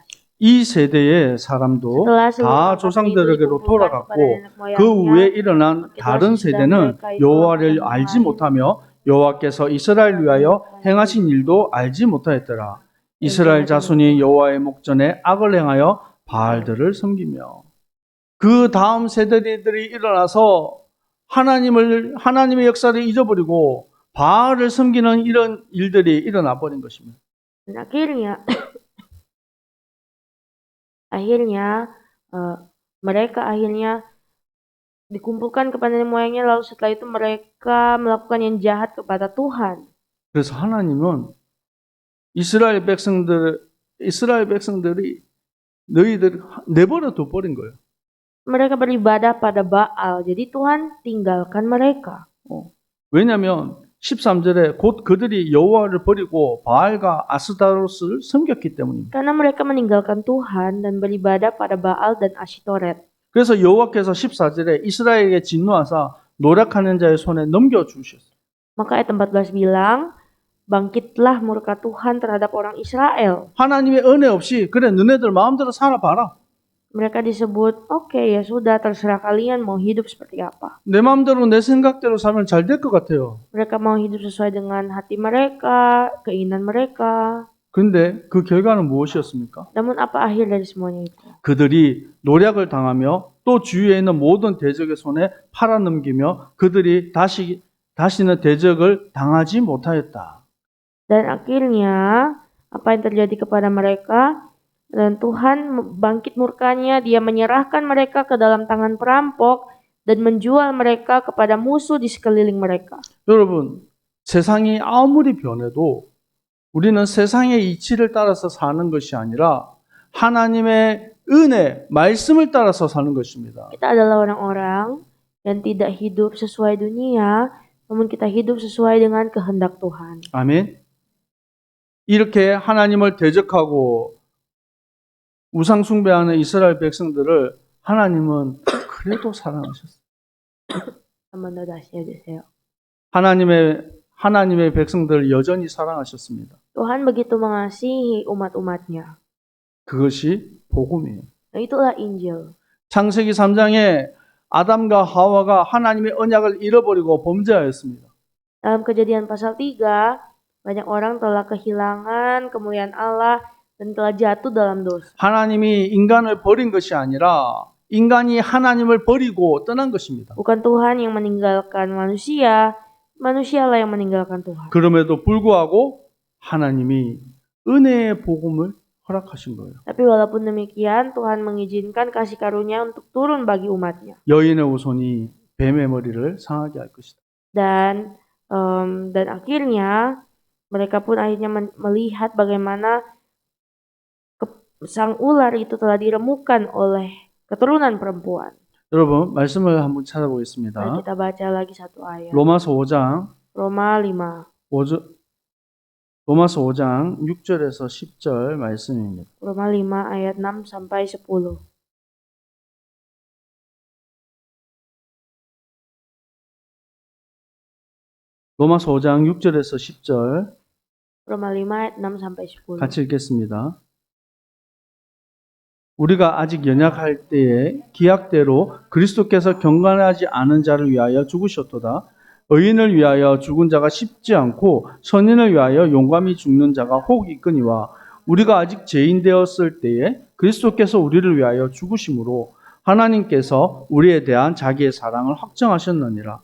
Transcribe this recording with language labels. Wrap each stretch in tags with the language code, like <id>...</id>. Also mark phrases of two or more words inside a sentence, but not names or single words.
<ko>이 세대의 사람도 다 조상들에게로 돌아갔고 그 후에 일어난 다른 세대는 여호와를 알지 못하며 여호와께서 이스라엘 위하여 행하신 일도 알지 못하였더라. 이스라엘 자손이 여호와의 목전에 악을 행하여 바알들을 섬기며 그 다음 세대들이 일어나서 하나님의 역사를 잊어버리고 바알을 섬기는 이런 일들이 일어나 버린 것입니다.</ko> <id>Dan akhirnya mereka akhirnya dikumpulkan kepada nenek moyangnya, lalu setelah itu mereka melakukan yang jahat kepada Tuhan.</id> <ko>그래서 하나님은 이스라엘 백성들이 너희들 내버려 둬버린 거예요.</ko> <id>Mereka beribadah pada Baal, jadi Tuhan tinggalkan mereka.</id> <ko>왜냐하면 13절에 곧 그들이 여호와를 버리고 바알과 아스타로스를 섬겼기 때문입니다.</ko> <id>Karena mereka meninggalkan Tuhan dan beribadah pada Baal dan Asytoret.</id> <ko>그래서 여호와께서 14절에 이스라엘에게 진노하사 노력하는 자의 손에 넘겨주셨어요.</ko> <id>Maka ayat 14 bilang, bangkitlah murka Tuhan terhadap orang Israel.</id> <ko>하나님의 은혜 없이 그래 너네들 마음대로 살아봐라.</ko> <id>Mereka disebut, oke, ya sudah, terserah kalian mau hidup seperti apa.</id> <ko>내 마음대로 내 생각대로 살면 잘 될 것 같아요.</ko> <id>Mereka mau hidup sesuai dengan hati mereka, keinginan mereka.</id> <ko>그런데 그 결과는 무엇이었습니까?</ko> <id>Namun apa akhir dari semuanya itu?</id> <ko>그들이 노력을 당하며 또 주위에 있는 모든 대적의 손에 팔아넘기며 그들이 다시는 대적을 당하지 못하였다.</ko> <id>Dan akhirnya apa yang terjadi kepada mereka? Dan Tuhan bangkit murkanya, Dia menyerahkan mereka ke dalam tangan perampok dan menjual mereka kepada musuh di sekeliling mereka.</id> <ko>여러분, 세상이 아무리 변해도 우리는 세상의 이치를 따라서 사는 것이 아니라 하나님의 은혜, 말씀을 따라서 사는 것입니다.</ko> <id>Kita adalah orang-orang yang tidak hidup sesuai dunia, namun kita hidup sesuai dengan kehendak Tuhan.</id> <ko>아멘. 이렇게 하나님을 대적하고 우상 숭배하는 이스라엘 백성들을 하나님은 그래도 사랑하셨어요. 한번 더 다시 해주세요. 하나님의 백성들을 여전히 사랑하셨습니다.</ko> <id>Tuhan begitu mengasihi umat-umatnya.</id> <ko>그것이 복음이에요.</ko> <id>Nah, itulah Injil.</id> <ko>창세기 3장에 아담과 하와가 하나님의 언약을 잃어버리고 범죄하였습니다.</ko> <id>Dalam Kejadian pasal 3, banyak orang telah kehilangan kemuliaan Allah dan telah jatuh dalam dosa.</id> <ko>하나님이 인간을 버린 것이 아니라 인간이 하나님을 버리고 떠난 것입니다.</ko> <id>Bukan Tuhan yang meninggalkan manusia, manusialah yang meninggalkan Tuhan.</id> <ko>그럼에도 불구하고 하나님이 은혜의 복음을 허락하신 거예요.</ko> <id>Tapi walaupun demikian, Tuhan mengizinkan kasih karunia untuk turun bagi umatnya.</id> <ko>여인의 후손이 뱀의 머리를 상하게 할 것이다.</ko> <id>Dan akhirnya mereka pun akhirnya melihat bagaimana sang ular itu telah diremukkan oleh keturunan perempuan.</id> <ko>여러분, 말씀을 한번</ko> <id>Mari</id> <ko>찾아보겠습니다.</ko> <id>kita baca lagi satu ayat.</id> <ko>로마서 5장</ko> <id>Roma 5.</id> <ko>로마서 5장 6절에서 10절 말씀입니다.</ko> <id>Roma 5 ayat 6 sampai 10.</id> <ko>로마서 5장 6절에서 10절</ko> <id>Roma 5 ayat 6 sampai 10.</id> <ko>같이 읽겠습니다. 우리가 아직 연약할 때에 기약대로 그리스도께서 경건하지 않은 자를 위하여 죽으셨도다. 의인을 위하여 죽은 자가 쉽지 않고 선인을 위하여 용감히 죽는 자가 혹 있거니와 우리가 아직 죄인 되었을 때에 그리스도께서 우리를 위하여 죽으심으로 하나님께서 우리에 대한 자기의 사랑을 확정하셨느니라.</ko>